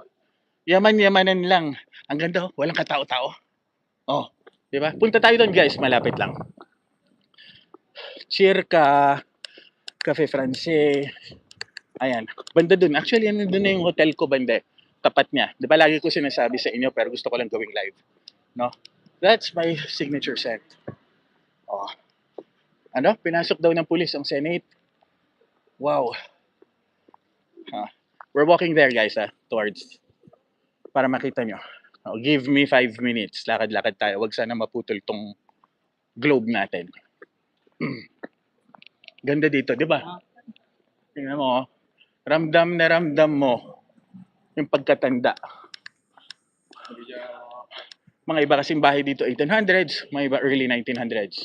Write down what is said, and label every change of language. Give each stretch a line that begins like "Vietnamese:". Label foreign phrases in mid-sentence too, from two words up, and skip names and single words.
Filipino: Yaman-yamanan lang. Ang ganda. Walang katao-tao. Oh. Diba? Punta tayo doon guys. Malapit lang. Circa Cafe Francais. Ayan. Banda doon. Actually, ano doon na yung hotel ko banda. Tapat niya. Di ba lagi ko sinasabi sa inyo pero gusto ko lang gawing live. No?
English: That's my signature scent.
Filipino: Oh. Ano? Pinasok daw ng pulis ang Senate.
English: Wow. We're walking there guys towards
Filipino: para makita nyo.
English: Oh, give me 5 minutes.
Filipino: Lakad-lakad tayo. Huwag sana maputol tong globe natin. Ganda dito, di ba? Tingnan mo. Ramdam na ramdam mo yung pagkatanda. Mga iba kasing bahay dito 1800s, mga iba early 1900s.